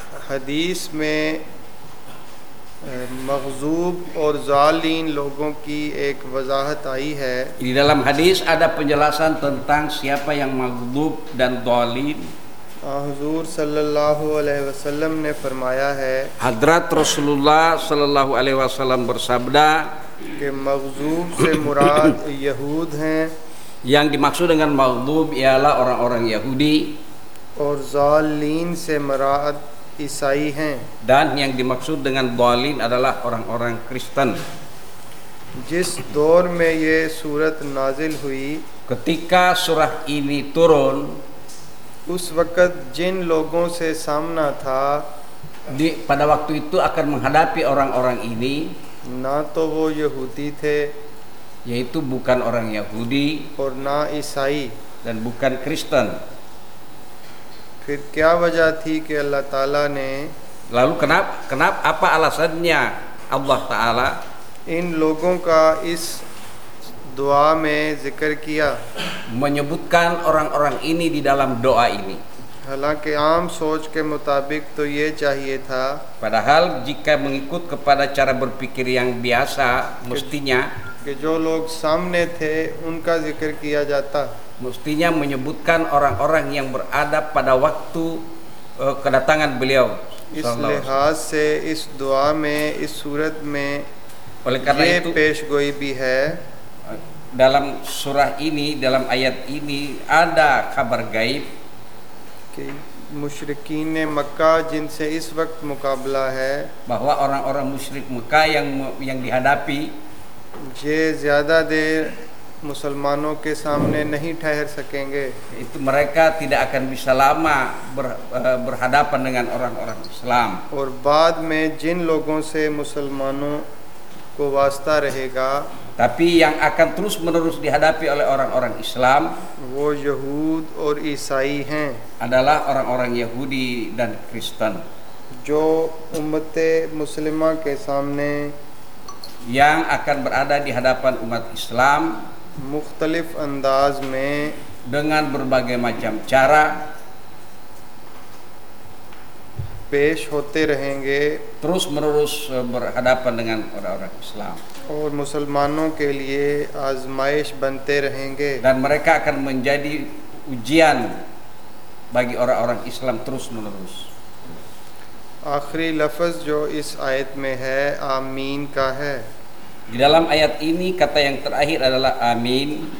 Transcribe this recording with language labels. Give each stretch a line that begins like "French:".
Urdu: حدیث میں مغضوب اور ظالین لوگوں کی ایک وضاحت آئی ہے.
Indonesian: Di dalam hadis ada penjelasan tentang siapa yang maghdub dan zalim.
Urdu: حضور صلی اللہ علیہ وسلم نے فرمایا ہے,
Indonesian: حضرت رسول اللہ صلی اللہ علیہ وسلم bersabda,
Urdu: کہ مغضوب سے مراد یہود ہیں,
Indonesian: yang dimaksud dengan maghdub ialah orang-orang Yahudi,
Urdu: اور ظالین سے مراد عیسائی ہیں,
Indonesian: dan yang dimaksud dengan dhalin adalah orang-orang Kristen.
Urdu: جس دور میں یہ سورت نازل ہوئی,
Indonesian: ketika surah ini turun,
Urdu: اس وقت جن لوگوں سے سامنا تھا,
Indonesian: pada waktu itu akan menghadapi orang-orang ini,
Urdu: نہ تو وہ یہودی تھے,
Indonesian: yaitu bukan orang Yahudi,
Urdu: اور نہ عیسائی,
Indonesian: dan bukan Kristen.
Urdu: پھر کیا وجہ تھی کہ اللہ تعالیٰ نے,
Indonesian: lalu kenapa apa alasannya Allah Ta'ala
Urdu: ان لوگوں کا اس دعا میں ذکر کیا,
Indonesian: menyebutkan orang-orang ini di dalam doa ini.
Urdu: حالانکہ عام سوچ کے مطابق تو یہ چاہیے تھا,
Indonesian: padahal jika mengikut kepada cara berpikir yang biasa mestinya,
Urdu: کہ جو لوگ سامنے تھے ان کا ذکر کیا جاتا,
Indonesian: mestinya menyebutkan orang-orang yang berada pada waktu kedatangan beliau.
Urdu: Islihaz se is dua mein is surat mein,
Indonesian: oleh karena itu
Urdu: peshgoi bhi hai,
Indonesian: dalam surah ini, dalam ayat ini ada kabar gaib
Urdu: ke musyrikin Makkah jin se is waqt muqabla hai,
Indonesian: bahwa orang-orang musyrik Makkah yang dihadapi,
Urdu: je zyada der مسلمانوں کے سامنے نہیں ٹھہر سکیں گے,
Indonesian: itu mereka tidak akan bisa lama berhadapan dengan orang-orang Islam,
Urdu: اور بعد میں جن لوگوں سے مسلمانوں کو واسطہ رہے گا,
Indonesian: tapi yang akan terus menerus dihadapi oleh orang-orang Islam,
Urdu: وہ یہود اور عیسائی ہیں,
Indonesian: adalah orang-orang Yahudi dan Kristen,
Urdu: جو امت مسلمہ کے سامنے,
Indonesian: yang akan berada di hadapan umat Islam
Urdu: مختلف انداز میں,
Indonesian: dengan berbagai macam cara,
Urdu: پیش ہوتے رہیں گے,
Indonesian: terus menerus berhadapan dengan orang-orang Islam,
Urdu: اور مسلمانوں کے لیے آزمائش بنتے رہیں گے,
Indonesian: dan mereka akan menjadi ujian bagi orang-orang Islam terus menerus.
Urdu: آخری لفظ جو اس آیت میں ہے آمین کا ہے.
Indonesian: Di dalam ayat ini kata yang terakhir adalah amin,